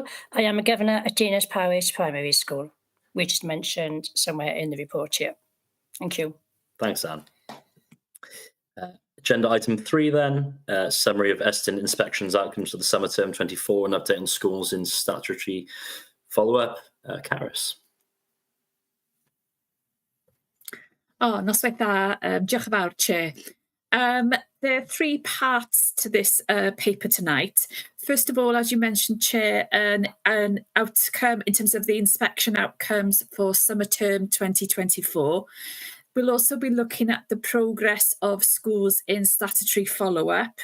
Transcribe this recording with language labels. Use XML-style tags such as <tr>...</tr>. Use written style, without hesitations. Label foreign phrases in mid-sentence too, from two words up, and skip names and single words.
<en>I am a governor at Dinas Powys Primary School, which is mentioned somewhere in the report here. Thank you. Thanks, Anne. Agenda item 3 then, summary of Eston inspections outcomes for the summer term 24 and update on schools in statutory follow-up. Caris.</en> <cy>Noswaith dda, diolch yn fawr,</cy> <en>Chair. There are 3 parts to this paper tonight. First of all, as you mentioned, Chair, an outcome in terms of the inspection outcomes for summer term 2024. We'll also be looking at the progress of schools in statutory follow-up.</en>